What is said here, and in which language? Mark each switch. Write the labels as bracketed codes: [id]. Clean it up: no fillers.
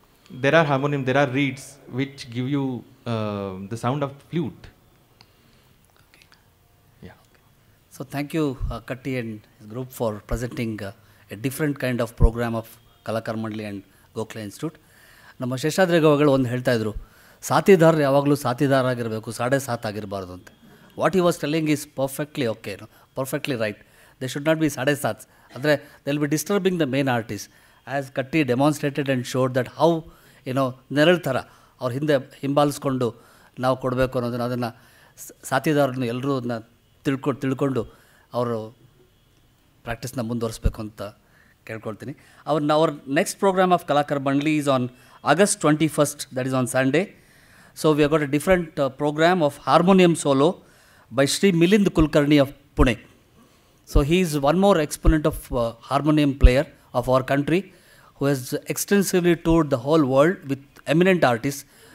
[en] There are harmonium, there are reeds which give you the sound of flute. Okay. Yeah. So thank you, Katti and his group for presenting a different kind of program of Kalakar Mandali and Gokhale Institute. [kn] ನಮ್ಮ ಶೇಷಾದ್ರಿಗೌಡಗಳು ಒಂದು ಹೇಳ್ತಾ ಇದ್ರು, ಸಾಥಿದಾರರು ಯಾವಾಗಲೂ ಸಾಥಿದಾರ ಆಗಿರಬೇಕು, 7.5 ಆಗಿರಬಾರ್ದು ಅಂತ. [en] What he was telling is perfectly okay, perfectly right. They should not be 7.5. [kn] ಅಂದರೆ [en] They will be disturbing the main artist. As Katti demonstrated and showed that how [kn] ನೆರಳು ಥರ ಅವ್ರ ಹಿಂದೆ ಹಿಂಬಾಲಿಸ್ಕೊಂಡು ನಾವು ಕೊಡಬೇಕು ಅನ್ನೋದನ್ನು, ಅದನ್ನು ಸಾಥಿದಾರರನ್ನು ಎಲ್ಲರೂ ಅದನ್ನ ತಿಳ್ಕೊಂಡು ಅವರು ಪ್ರಾಕ್ಟೀಸ್ನ ಮುಂದುವರಿಸ್ಬೇಕು ಅಂತ ಕೇಳ್ಕೊಳ್ತೀನಿ. [en] our next program of Kalakar Mandali is on August 21st, that is on Sunday. So we have got a different program of harmonium solo by Sri Milind Kulkarni of Pune. So he is one more exponent of harmonium player of our country who has extensively toured the whole world with eminent artists.